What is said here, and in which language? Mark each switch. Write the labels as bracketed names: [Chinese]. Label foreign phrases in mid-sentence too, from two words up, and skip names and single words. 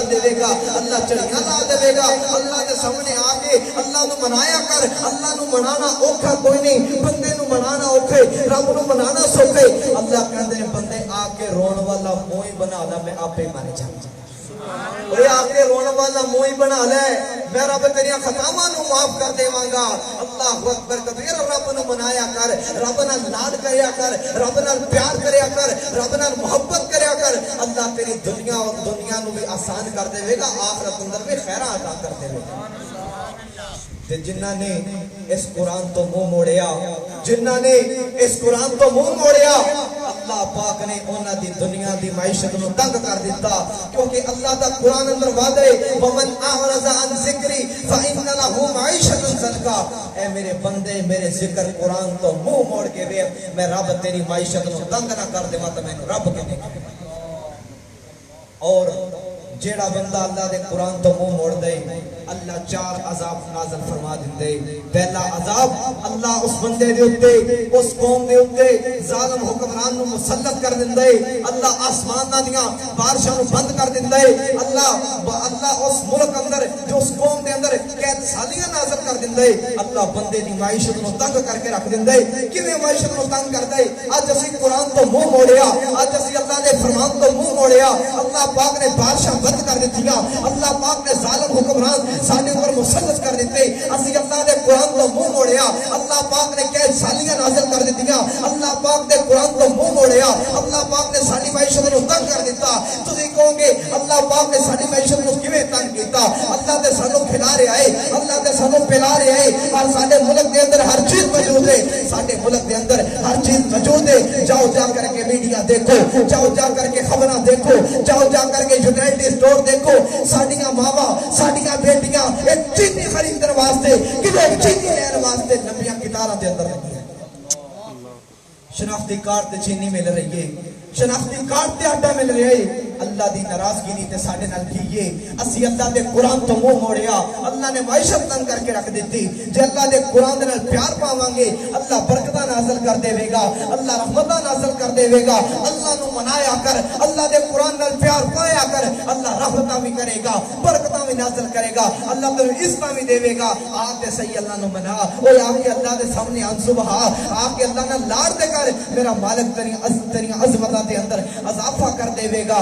[Punjabi] دے گا اللہ چڑیاں لا دے گا اللہ دے سامنے آ کے اللہ نو منایا کر اللہ نو منانا اوکھا کوئی نہیں بندے نو منانا اوکھے رب نو منانا سوکھے اللہ کہندے نے بندے آ کے رون والا موئی بنا لا میں آپے مر جاواں اوے آ کے رونے والا موئی بنا لے میں رب تیری خطاواں نو معاف کر دیواں گا [Arabic] اللہ اکبر کبیر [Punjabi] رب نو منایا کر رب نال لاڈ کریا کر رب نال پیار کریا کر رب نال محبت کریا کر اللہ تیری دنیا اور دنیا نو بھی آسان کر دے گا آخرت اندر بھی خیرہ عطا کر دے گا تے جنہاں نے اس قرآن تو منہ موڑیا جنہاں نے اس قرآن تو منہ موڑیا اللہ پاک نے انہاں دی دنیا دی معیشت نو تنگ کر دیتا کیونکہ اللہ دا قرآن اندر وعدہ ہے [Arabic] ومن اعرض عن ذکری فإن له معیشت ضنکا [Punjabi] اے میرے بندے میرے ذکر قرآن تو منہ موڑ کے ویکھ میں رب تیری معیشت نو تنگ نہ کر دیواں تے مینوں رب کہنے اور جیڑا بندہ اللہ دے قرآن تو منہ موڑ دے اللہ 4 عذاب نازل فرما دیندے پہلا عذاب اللہ اس بندے دے اوتے اس قوم دے اوتے ظالم حکمران نو مسلط کر دیندے اللہ آسماناں دیاں بارشاں نو بند کر دیندے اللہ اس ملک اندر جو اس قوم دے اندر قید سالیاں نازل کر دیندے اللہ بندے دی معیشت نو تنگ کر کے رکھ دیندے کیویں معیشت نو تنگ کردے اج اسی قرآن تو منہ موڑیا اج اسی اللہ دے فرمان تو منہ موڑیا اللہ پاک نے بارشاں بند کر دتیاں اللہ پاک نے ظالم حکمران ساڈے اوپر مسلط کر دیتے اسی اللہ دے قرآن تو منہ موڑیا اللہ پاک نے قید سالیاں نازل کر دتیاں اللہ پاک دے قرآن تو منہ موڑیا اللہ پاک نے ساری معیشت نو تنگ کر دیتا تسی کہو گے اللہ پاک نے ساری معیشت نو کیویں تنگ کیتا اللہ تے سانو کھلا رہا ہے اللہ تے سانو پلا رہا ہے اور ساڈے ملک دے اندر ہر چیز موجود ہے ساڈے ملک دے اندر ہر چیز موجود ہے جاؤ جا کر کے میڈیا دیکھو جاؤ جا کر کے خبراں دیکھو جاؤ جا کر کے یونائٹڈ اسٹور دیکھو ساڈیاں ماواں ساڈیاں بیٹیاں ایک چینی خریدنے واسطے کلو چینی لین واسطے لمبیاں قطاراں دے اندر لگی ہیں شناختی کارڈ تے چینی مل رہی ہے شناختی کارڈ تے آٹا مل رہا ہے اللہ دی ناراضگی نہیں تے ساڈے نال کیے اسی اللہ دے قرآن تو منہ موڑیا اللہ نے معیشت تنگ کر کے رکھ دیتی جے اللہ دے قرآن دے نال پیار پاواں گے اللہ برکتاں نازل کر دے گا اللہ رحمتاں نازل کر دے گا اللہ نو منایا کر اللہ دے قرآن نال پیار پایا کر اللہ رحمتاں بھی کرے گا برکتاں بھی نازل کرے گا اللہ تینوں عزتاں بھی دے گا آ تے صحیح اللہ نو منا او آ کے اللہ دے سامنے انصب بہا آ کے اللہ نال لاڑ دے کر میرا مالک تیری عظمتاں دے اندر اضافہ کر دے گا